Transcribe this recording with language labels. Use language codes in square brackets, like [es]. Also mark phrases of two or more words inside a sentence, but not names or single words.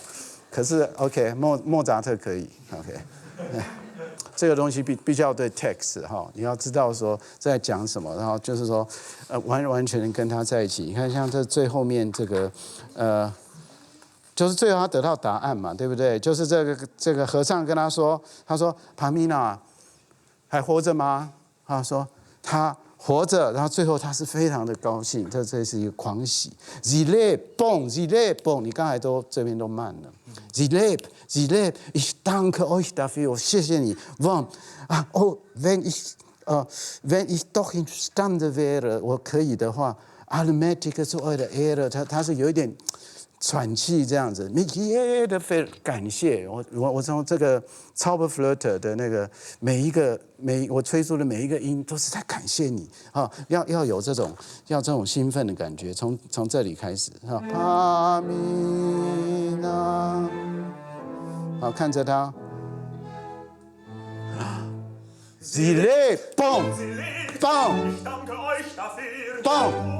[zh] 可是 OK， 莫扎特可以 OK， 这个东西必须要对 text 哈，你要知道说在讲什么，然后就是说完全跟他在一起。你看像这最后面这个就是最后他得到答案嘛，对不对？就是这个和尚跟他说帕米娜还活着吗？他说他活着，然后最后他是非常的高兴，这是一个狂喜。 [de] Sie lebt， [zh] 你刚才这边都慢 [de] 了。Sie lebt，ich danke euch dafür， [zh] 谢谢你。 [de] wenn ich doch imstande wäre， [zh] 我可以的话 ， [de] allmächtige zu eurer Ehre， [zh] 他是有一点喘气这样子，感谢我从这个 Zauberflöte 的那个我吹出的每一个音都是在感谢你啊，要有这种兴奋的感觉，从这里开始啊，帕米娜，好看着他 ， [de] Sie lebt， [zh] 蹦蹦蹦。